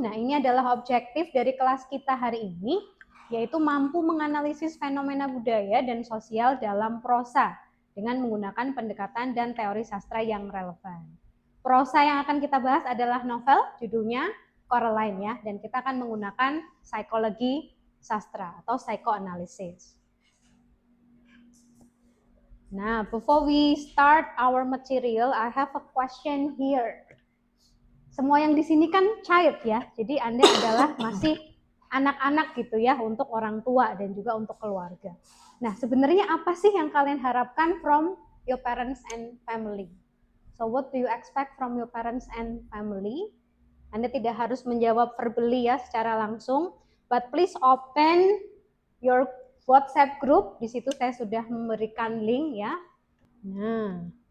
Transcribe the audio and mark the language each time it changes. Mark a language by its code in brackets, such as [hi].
[id] Nah, ini adalah objektif dari kelas kita hari ini, yaitu mampu menganalisis fenomena budaya dan sosial dalam prosa dengan menggunakan pendekatan dan teori sastra yang relevan. Prosa yang akan kita bahas adalah novel, judulnya Coraline ya, dan kita akan menggunakan psikologi sastra atau psychoanalysis. [en] Nah, before we start our material, I have a question here. [id] Semua yang di sini kan child ya, jadi Anda adalah masih anak-anak gitu ya, untuk orang tua dan juga untuk keluarga. Nah, sebenarnya apa sih yang kalian harapkan [en] from your parents and family? So what do you expect from your parents and family? [id] Anda tidak harus menjawab verbally ya secara langsung, [en] but please open your WhatsApp group. [id] Di situ saya sudah memberikan link ya. Nah,